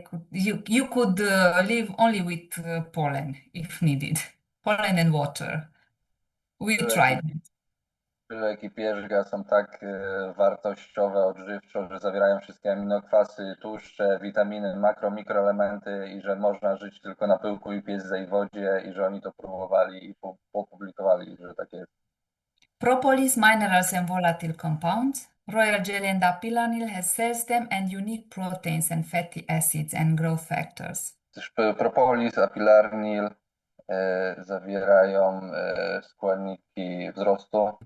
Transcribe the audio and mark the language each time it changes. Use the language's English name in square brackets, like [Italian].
[English] You could live only with pollen if needed. Pollen and water. We tried it. [Polish] Pyłek i pierzga są tak wartościowe odżywczo, że zawierają wszystkie aminokwasy, tłuszcze, witaminy, mikroelementy i że można żyć tylko na pyłku i piesce i wodzie i że oni to próbowali i opublikowali, że tak jest. [English] Propolis, minerals and volatile compounds. Royal jelly and apilanil has cells them and unique proteins and fatty acids and growth factors. [Polish] Propolis, apilarnil zawierają składniki wzrostu.